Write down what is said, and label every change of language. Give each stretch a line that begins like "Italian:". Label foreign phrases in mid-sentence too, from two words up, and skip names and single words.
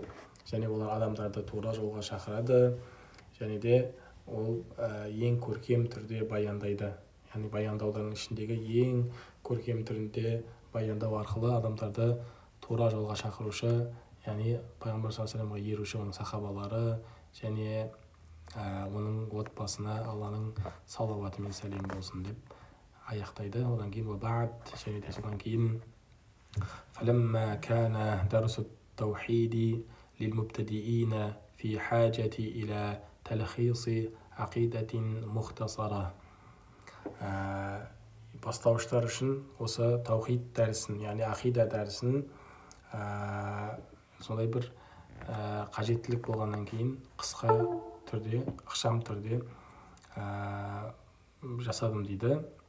Kazakh: және олар адамдарды тура жолға шақырады, және де ол ең көркем түрде баяндайды. Яғни баяндаудың ішіндегі ең көркем түрінде баяндау арқылы адамдарды тура жолға шақырушы, яғни пайғамбар
Arabic: صلى الله عليه
Kazakh: еруші, оның сахабалары және оның отбасына Алланың салауаты мен сәлем болсын деп аяқтайды. Одан кейін
Arabic: وَبَعْدْ.
Kazakh: және де содан кейін
Arabic: فَلَمَّا كَانَ دَرْسُ التَّوْحِيدِ لِلْمُبْتَدِئِينَ فِي حَاجَةِ إِلَى تَلْخِيصِ عَقِيدَةٍ مُخْتَصَرَةٍ.
Kazakh: Бастауыштар үшін осы таухид дәрісін, яғни ақида дәрісін сондай бір қажеттілік болғаннан кейін қысқа түрде, ықшам түрде жасадым дейді.